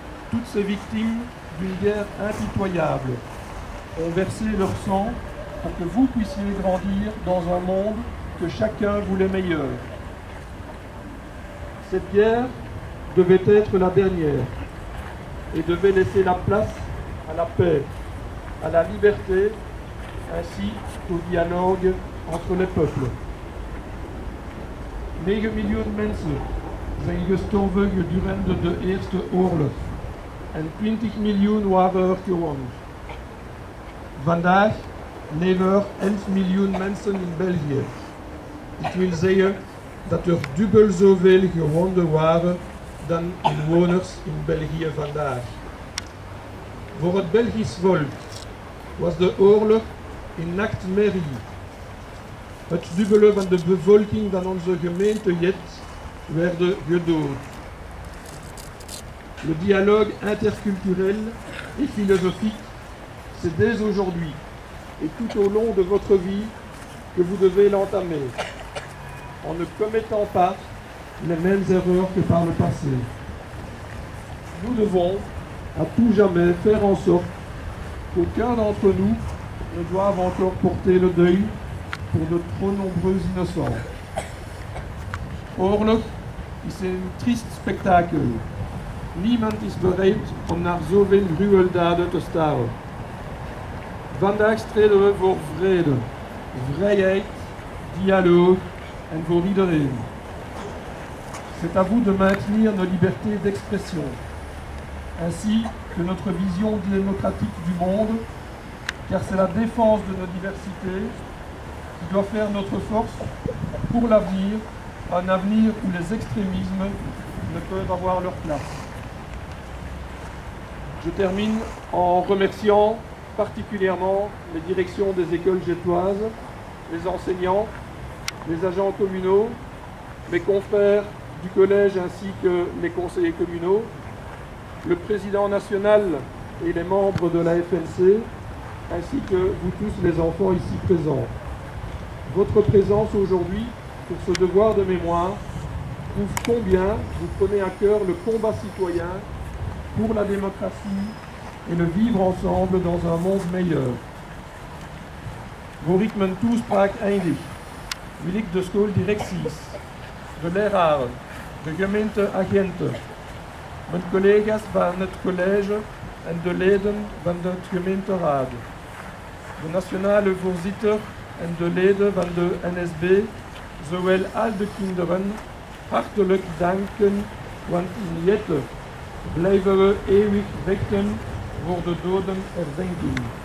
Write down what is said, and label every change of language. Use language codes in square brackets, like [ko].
[fr] Toutes ces victimes d'une guerre impitoyable ont versé leur sang pour que vous puissiez grandir dans un monde que chacun voulait meilleur. Cette guerre devait être la dernière et devait laisser la place à la paix, à la liberté, ainsi qu'au dialogue entre les peuples. [nl] 9 miljoen mensen zijn gestorven gedurende de Eerste Oorlog en 20 miljoen waren er gewond. Vandaag leven er 11 miljoen mensen in België. Ik wil zeggen dat er dubbel zoveel gewonden waren dan inwoners in België vandaag. Voor het Belgisch volk was de oorlog een nachtmerrie. Het dubbele van de bevolking van onze gemeente Jet werd gedood. [fr] Le dialogue interculturel et philosophique, c'est dès aujourd'hui et tout au long de votre vie que vous devez l'entamer, en ne commettant pas les mêmes erreurs que par le passé. Nous devons à tout jamais faire en sorte qu'aucun d'entre nous doivent encore porter le deuil pour de trop nombreux innocents. [nl] Oorlog is een triest spektakel. Niemand is bereid om naar zoveel gruweldaden te staren. Vandaag strijden we voor vrede, vrijheid, dialogue en voor iedereen. [fr] C'est à vous de maintenir nos libertés d'expression, ainsi que notre vision démocratique du monde, car c'est la défense de nos diversités qui doit faire notre force pour l'avenir, un avenir où les extrémismes ne peuvent avoir leur place. Je termine en remerciant particulièrement les directions des écoles gétoises, les enseignants, les agents communaux, mes confrères du collège ainsi que les conseillers communaux, le président national et les membres de la FNC, ainsi que vous tous les enfants ici présents. Votre présence aujourd'hui pour ce devoir de mémoire prouve combien vous prenez à cœur le combat citoyen pour la démocratie et le vivre ensemble dans un monde meilleur. [nl] Voor ik mijn toespraak eindig, wil ik de schooldirecties, de leraren, de gemeenteagenten, mijn collega's van het college en de leden van de gemeenteraad, de nationale voorzitter en de leden van de NSB, zowel al de kinderen, hartelijk danken, want in Jette blijven we eeuwig vechten voor de dodenherdenking.